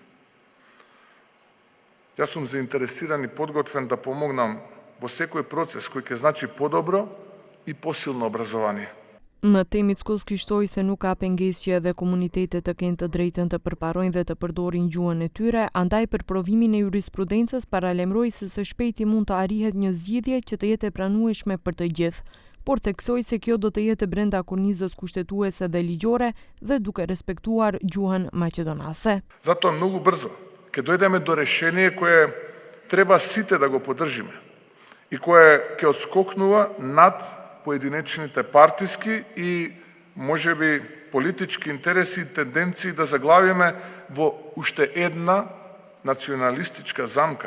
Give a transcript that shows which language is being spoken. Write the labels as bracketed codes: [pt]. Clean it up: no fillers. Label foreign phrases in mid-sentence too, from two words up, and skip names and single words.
[mk] Јас сум заинтересиран и подготвен да помогнам во секој процес кој ќе значи подобро и посилно образование. [sq] Më tej Mickoski shtoi se nuk ka pengesë edhe komunitetet të kenë të drejtën të përparojnë dhe të përdorin gjuhën e tyre, andaj për provimin e jurisprudencës paralemroi se së shpejti mund të arrihet një zgjidhje që të jetë e pranueshme për të gjithë, por theksoi se kjo do të jetë brenda kornizës kushtetuese dhe ligjore dhe duke respektuar gjuhën maqedonase. [mk] Zato многу брзо ќе дојдеме до решение кое треба сите да го поддржиме и кое ќе отскокнува над поединечните партиски и можеби политички интереси и тенденции да заглавиме во уште една националистичка замка.